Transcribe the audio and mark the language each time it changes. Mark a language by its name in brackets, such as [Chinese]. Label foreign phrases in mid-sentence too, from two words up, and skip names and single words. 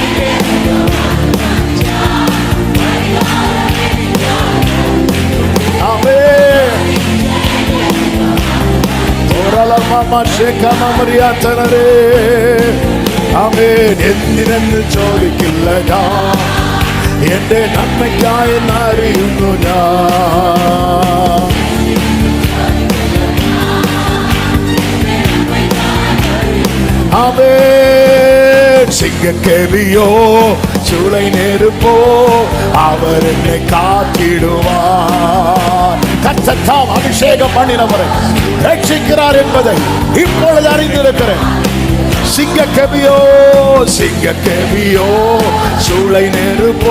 [Malayalam] എന്തിനെന്ന് ചോദിക്കില്ല ഞാൻ, എന്റെ നന്മയ്ക്കായി അറിയുന്നു ഞാൻ. ആമേൻ. [Tamil] சிங்கக்கேவியோ சூளை நெருப்போ அவர் என்னை காத்திடுவார். கர்த்தர் அபிஷேகம் பண்ணினவரை ரட்சிக்கிறார் என்பதை இப்பொழுது அறிந்திருக்கிறேன். சிங்கக்கேவியோ சிங்கக்கேவியோ சூளை நெருப்போ போ.